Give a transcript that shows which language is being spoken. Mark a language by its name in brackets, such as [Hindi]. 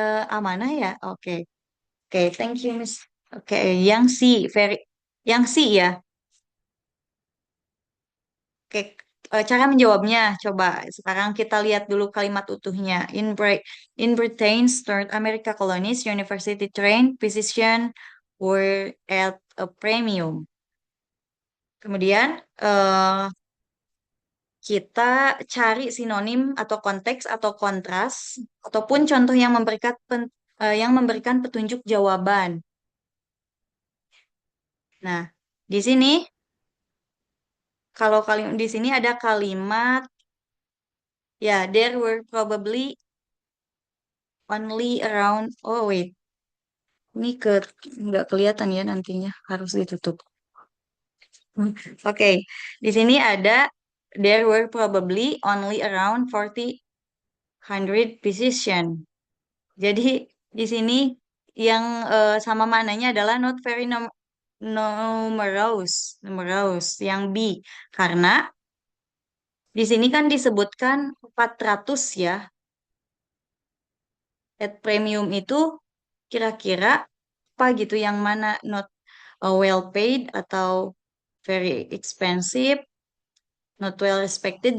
[Indonesian] Amanah ya? Oke. Oke, [English] thank you, Miss. [Indonesian] Oke, yang C, yang C ya. Oke, cara menjawabnya coba sekarang kita lihat dulu kalimat utuhnya. [English] In Britain's North America colonies, university trained physicians were at a premium. [Indonesian] Kemudian kita cari sinonim atau konteks atau kontras ataupun contoh yang memberikan petunjuk jawaban. Nah, di sini kalau di sini ada kalimat ya, [English] there were probably only around. [Indonesian] Oh wait, ini nggak kelihatan ya nantinya, harus ditutup. Oke, di sini ada [English] there were probably only around 400 physician. [Indonesian] Jadi di sini yang sama mananya adalah [English] not very numerous [Indonesian] yang B, karena di sini kan disebutkan 400 ya. At premium itu kira-kira apa gitu, yang mana [English] not well paid [Indonesian] atau [English] very expensive, not well respected.